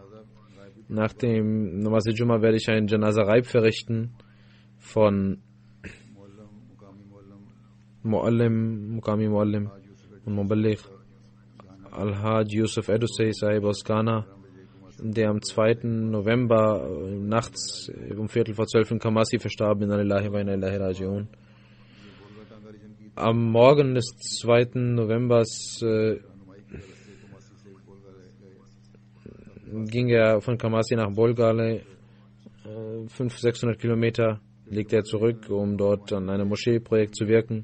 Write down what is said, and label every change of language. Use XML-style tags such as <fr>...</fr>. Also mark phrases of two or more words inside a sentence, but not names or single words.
<de>Nach dem</de> <ur>نماز جمعہ</ur> <de>werde ich ein</de> <ur>جنازہ غائب</ur> <de>verrichten von</de> <ur>مقامی معلم</ur> <de>und Muballigh Al-Hajj Yusuf Edusei Sahib aus Ghana, der am 2. November nachts um 11:45 in Kamasi verstarb.</de> <ar>إنا لله وإنا إليه راجعون.</ar> <de>Am Morgen des 2. Novembers ging er von Kamasi nach Bolgale, 500-600 Kilometer, legte er zurück, um dort an einem Moscheeprojekt zu wirken.</de>